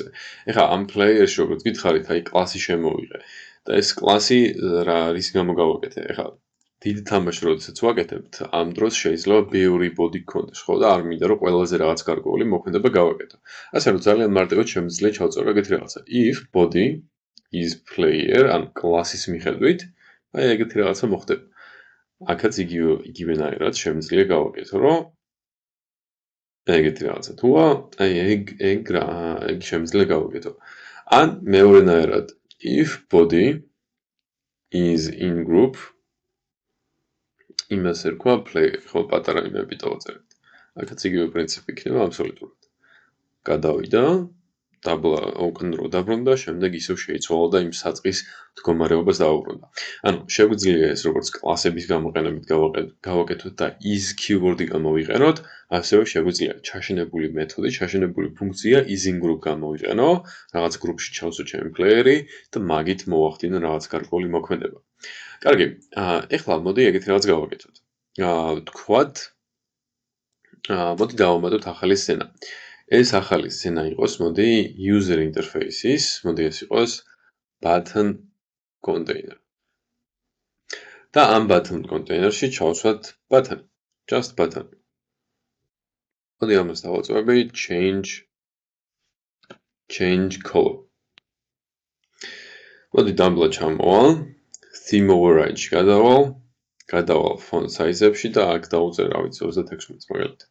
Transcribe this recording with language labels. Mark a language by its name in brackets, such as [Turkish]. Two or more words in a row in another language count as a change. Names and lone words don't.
[Georgian] ეხლა ამ player-ში როგორც გითხარით, აი კლასი შემოვიღე და ეს კლასი რის გამო გავაკეთე? ეხლა დიდი თამაში როდესაც ვაკეთებთ, ამ დროს შეიძლება ბევრი body გქონდეს, ხო? და არ მინდა რომ ყველაზე რაღაც გარკვეული მოქმედება გავაკეთო. ასე რომ ძალიან მარტივად შემიძლია ჩავწერო ეგეთი რაღაცა. [English] if body is player, [Georgian] ან კლასის მიხედვით, აი ეგეთი რაღაცა მოხდება. აქაც იგივენაირად შემიძლია გავაკეთო, რომ ეგეთი რაღაცა თუა, აი ეგ შემიძლია გავაკეთო. ან მეორენაირად, [English] if body is in group, [Georgian] იმას ერქვა player, ხო, პატარა იმები დავაწერეთ. აქაც იგივე პრინციპი იქნება აბსოლუტურად. გადავიდა, უკან რო დაბრუნდა, შემდეგ ისევ შეიცვალა და იმ საწყის მდგომარეობას დაუბრუნდა. ანუ შეგვიძლია ეს როგორც კლასების გამოყენებით გავაკეთოთ და [English] is keyword- [Georgian] ი გამოვიყენოთ, ასევე შეგვიძლია ჩაშენებული მეთოდი, ჩაშენებული ფუნქცია [English] is in group [Georgian] გამოვიყენო, რაღაც გრუპში ჩავსო ჩემი პლეიერი და მაგით მოვახდინო რაღაც გარკვეული მოქმედება. კარგი, ეხლა მოდი ეგეთი რაღაც გავაკეთოთ. თქვათ, მოდი დავამატოთ ახალი სცენა. ეს ახალი სცენა იყოს, მოდი [English] user interface- [Georgian] ის, მოდი ეს იყოს [English] button container. [Georgian] და ამ [English] button container- [Georgian] ში ჩავსვათ button, [English] just button. [Georgian] მოდი ამას დავაწვევები [English] change color. [Georgian] მოდი დამბლა ჩამოვალ, [English] theme override- [Georgian] ში გადავალ გადავალ [English] font size- [Georgian] ებში და აქ დავუწერ, რა ვიცი, 36 მაგალითად.